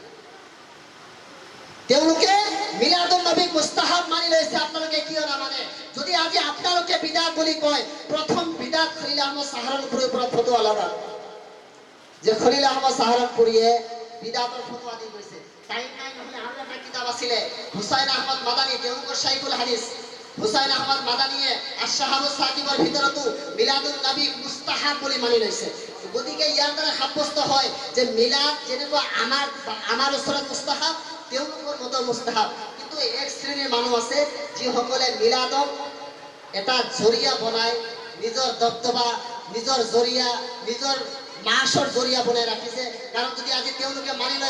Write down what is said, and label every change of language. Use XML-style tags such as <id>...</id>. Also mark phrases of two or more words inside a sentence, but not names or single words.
<as>তেওঁলোকে মিলাদুন নবীক মুস্তাহাব মানি লৈছে আপোনালোকে কিয় নামানে যদি আজি আপোনালোকে বিদাত বুলি কয় প্ৰথম বিদাত খলিল আহমদ সাহারানপুরিৰ পৰা ফতোয়া লগা যে খলিল আহমদ সাহারানপুরিয়ে বিদাতৰ ফতোয়া দি গৈছে টাইম নাই নহলে আৰু এটা কিতাপ আছিল হুসাইন আহমদ মাদানী তেওঁলোকৰ শাইখুল হাদিস হুসাইন আহমদ মাদানীয়ে আশ-শাহাবুস সাকিবৰ ভিতৰতো মিলাদুন নবী মুস্তাহাব বুলি মানি লৈছে গতিকে ইয়াৰ দ্বাৰা সাব্যস্ত হয় যে মিলাদ যেনেকুৱা আমাৰ ওচৰত মুস্তাহাব তেওঁলোকৰ মতে মুস্তাহাব কিন্তু এক শ্ৰেণীৰ মানুহ আছে যিসকলে মিলাদক এটা জৰিয়া বনাই নিজৰ দবদবা নিজৰ জৰিয়া নিজৰ মাছৰ জৰিয়া বনাই ৰাখিছে কাৰণ যদি আজি তেওঁলোকে মানি লয়</as>